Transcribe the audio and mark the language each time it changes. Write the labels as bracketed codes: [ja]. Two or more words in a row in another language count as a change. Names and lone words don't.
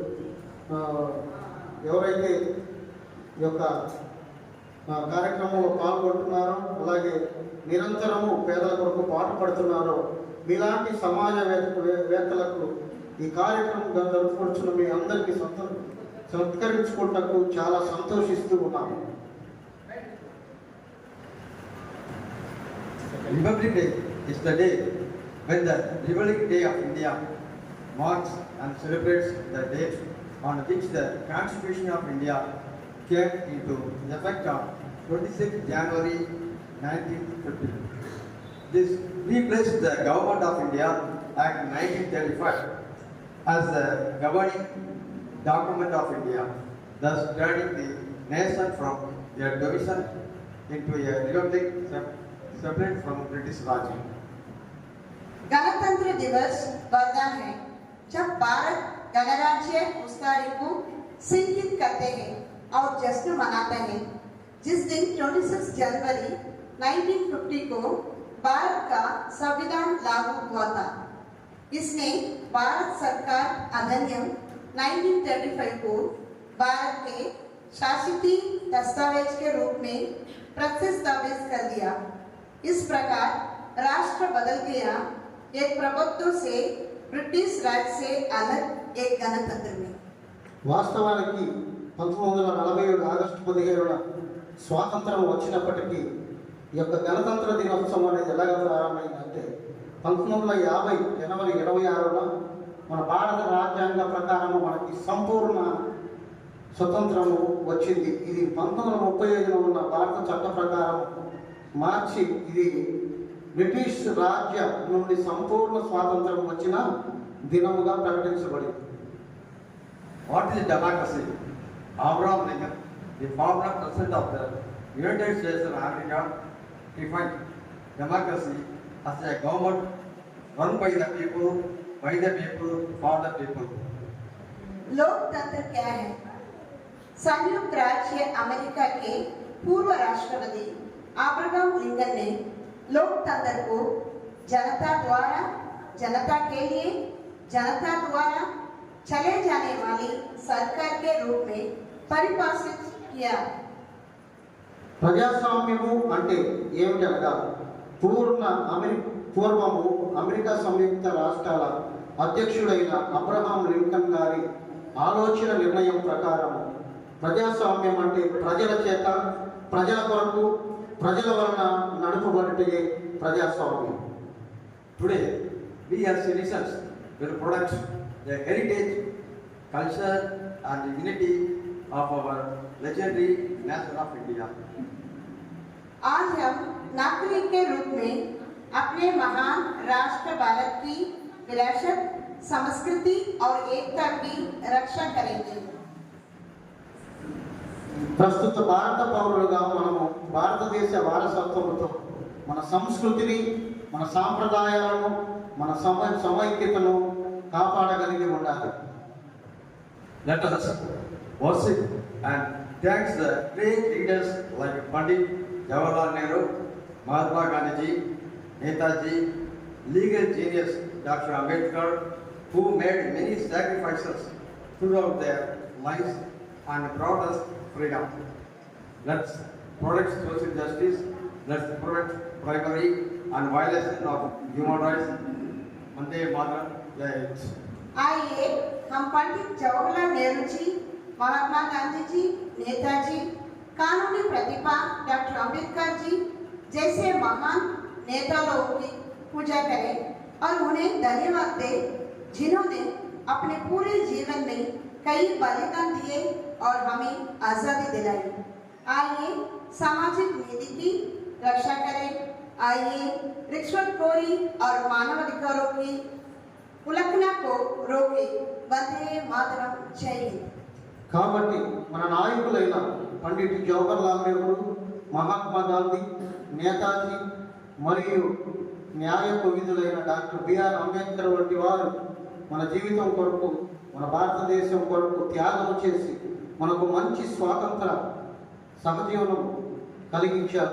[te] ఎవరైతే ఈ యొక్క కార్యక్రమంలో పాల్గొంటున్నారో, అలాగే నిరంతరము పేదల కొరకు పాటుపడుతున్నారో మీలాంటి సమాజవేత్తలకు ఈ కార్యక్రమం జరుపుకుంటున్న మీ అందరికీ సత్కరించుకుంటకు చాలా సంతోషిస్తూ ఉన్నాము. [en] Republic Day is the day when the Republic Day of India marks and celebrates the date on which the Constitution of India came into effect on 26 January 1950. This replaced the Government of India Act 1935 as the governing document of India, thus turning the nation from a division into a republic separate from British Raj. [hi] गणतंत्र दिवस वरदान है जब भारत गणराज्य उस तारीख को संचित करते हैं और जश्न मनाते हैं, जिस दिन 26 जनवरी 1950 को भारत का संविधान लागू हुआ था। इसने भारत सरकार अधिनियम 1935 को भारत के शासिती दस्तावेज के रूप में प्रस्तावित कर दिया। इस प्रकार राष्ट्र बदल गया, एक प्रभुत्व से ब्रिटिश राज से अलग एक गणतंत्र में। [te] వాస్తవానికి 1947 ఆగస్టు 17న స్వాతంత్రం వచ్చినప్పటికీ ఈ యొక్క గణతంత్ర దినోత్సవం అనేది ఎలాగ ప్రారంభమైందంటే 1950 జనవరి 26న మన భారత రాజ్యాంగ ప్రకారం మనకి సంపూర్ణ స్వతంత్రము వచ్చింది. ఇది 1935లో ఉన్న భారత చట్ట ప్రకారం మార్చి ఇది బ్రిటిష్ రాజ్యం నుండి సంపూర్ణ స్వాతంత్రం వచ్చిన దినముగా ప్రకటించబడింది. [en] What is democracy? Abraham Lincoln, the former president of the United States of America, defined democracy as a government run by the people, for the people. [hi] लोकतंत्र क्या है? संयुक्त राज्य अमेरिका के पूर्व राष्ट्रपति अब्राहम लिंकन ने लोकतंत्र को जनता द्वारा, जनता के लिए, जनता द्वारा चले जाने वाली सरकार के रूप में परिभाषित किया। [te] ప్రజాస్వామ్యము అంటే ఏమిటనగా పూర్వము అమెరికా సంయుక్త రాష్ట్రాల అధ్యక్షుడైన అబ్రహాం లింకన్ గారి ఆలోచన నిర్ణయం ప్రకారం ప్రజాస్వామ్యం అంటే ప్రజల చేత, ప్రజల కొరకు, ప్రజల వలన నడుపబడితే ప్రజాస్వామ్యం. [en] Today, we as citizens will protect the heritage, culture and dignity of our legendary nation of India. [hi] आज हम नागरिक के रूप में अपने महान राष्ट्र भारत की विरासत, संस्कृति और एकता की रक्षा करेंगे. [te] ప్రస్తుత భారత పౌరులుగా మనము భారతదేశ వారసత్వంతో మన సంస్కృతిని, మన సాంప్రదాయాలను, మన సమైక్యతను కాపాడగలిగి ఉండాలి. [en] Let us worship and thank the great leaders like Pandit Jawaharlal Nehru, Mahatma Gandhi, Netaji, legal genius Dr. Ambedkar, who made many sacrifices throughout their lives and brought us freedom. Let's protect social justice, let's prevent bribery and violation of human rights. [hi] वंदे मातरम, जय हिंद. आइए हम पंडित जवाहरलाल नेहरू जी, महात्मा गांधी जी, नेताजी, कानूनी प्रतिभा डॉक्टर अंबेडकर जी जैसे महान नेताओं की पूजा करें और उन्हें धन्यवाद दें जिन्होंने अपने पूरे जीवन में कई बलिदान दिए और हमें आज़ादी दिलाई। आइए सामाजिक नीति की रक्षा करें। आइए रिश्वतखोरी और मानवाधिकारों की उल्लंघना को रोके। वंदे मातरम, जय हिंद। [te] కాబట్టి మన నాయకులైన పండిట్ జవహర్లాల్ నెహ్రూ, మహాత్మా గాంధీ, నేతాజీ మరియు న్యాయ కోవిదులైన డాక్టర్ బిఆర్ అంబేద్కర్ వంటి వారు మన జీవితం కొరకు, మన భారతదేశం కొరకు త్యాగం చేసి మనకు మంచి స్వాతంత్ర సహజీవనం కలిగించారు.